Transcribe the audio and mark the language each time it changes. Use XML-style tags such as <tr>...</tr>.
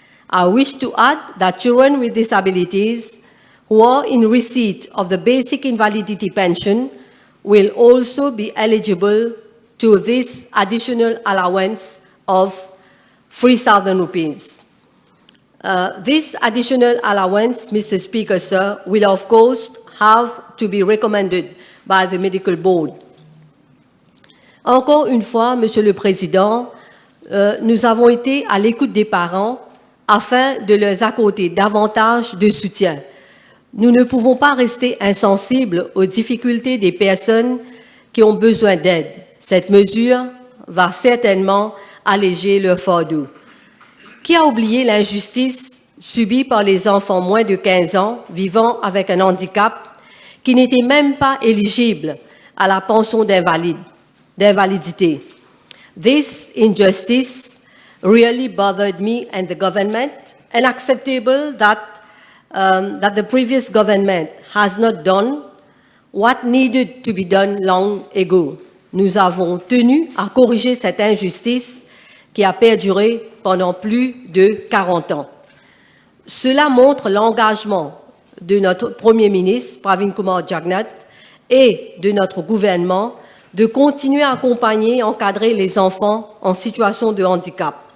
<en>I wish to add that children with disabilities who are in receipt of the basic invalidity pension will also be eligible to this additional allowance of 3,000 rupees. This additional allowance, Mr. Speaker, sir, will of course have to be recommended by the medical board.</en> <fr>Encore une fois, Monsieur le Président, nous avons été à l'écoute des parents afin de leur accorder davantage de soutien. Nous ne pouvons pas rester insensibles aux difficultés des personnes qui ont besoin d'aide. Cette mesure va certainement alléger leur fardeau. Qui a oublié l'injustice subie par les enfants moins de 15 ans vivant avec un handicap qui n'étaient même pas éligibles à la pension d'invalidité?</fr> <en>This injustice really bothered me and the government, and unacceptable that the previous government has not done what needed to be done long ago.</en> <fr>Nous avons tenu à corriger cette injustice qui a perduré pendant plus de 40 ans. Cela montre l'engagement de notre Premier ministre, Pravin Kumar Jagnnath, et de notre gouvernement de continuer à accompagner et encadrer les enfants en situation de handicap.</fr>